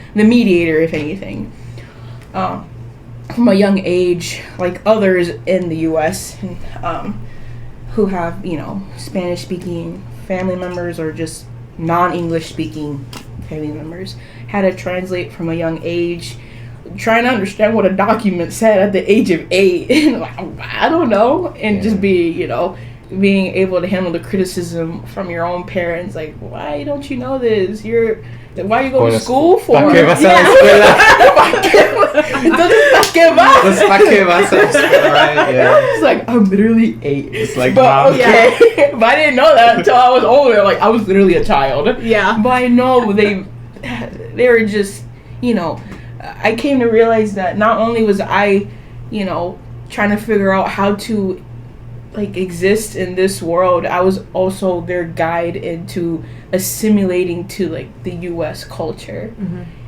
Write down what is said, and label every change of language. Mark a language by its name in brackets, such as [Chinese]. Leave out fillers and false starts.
[English] The mediator, if anything. From a young age, like others in the U.S., who have, Spanish-speaking family members or just non-English speaking family members, had to translate from a young age, trying to understand what a document said at the age of 8, and like, I don't know, and just be, being able to handle the criticism from your own parents, like, why don't you know this? Why are you going to school for? [Spanish] ¿Para qué vas a la escuela? Entonces, ¿para qué vas a la escuela? [English] Right? Yeah. It's like, I'm literally 8. It's like, but okay. But I didn't know that until I was older. Like, I was literally a child. Yeah. But I know they were just, I came to realize that not only was I, trying to figure out how to, like, exist in this world, I was also their guide into assimilating to, like, the U.S. culture. Mm-hmm.